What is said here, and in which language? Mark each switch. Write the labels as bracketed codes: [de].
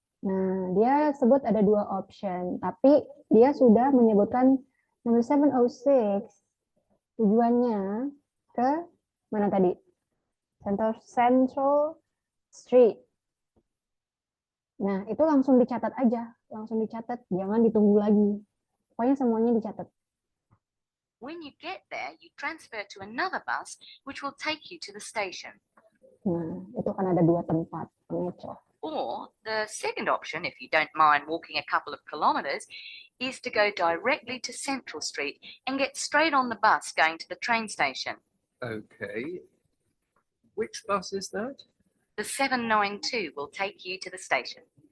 [id] Nah, dia sebut ada dua option, tapi dia sudah menyebutkan number 706 tujuannya ke mana tadi? Central Street. Nah, itu langsung dicatat aja, jangan ditunggu lagi. Pokoknya semuanya dicatat. [en] When you get there, you transfer to another bus, which will take you to the station. [id] Nah, itu kan ada dua tempat pengecoh. [en] Or the second option, if you don't mind walking a couple of kilometres, is to go directly to Central Street and get straight on the bus going to the train station. Okay. Which bus is that? The 792 will take you to the station.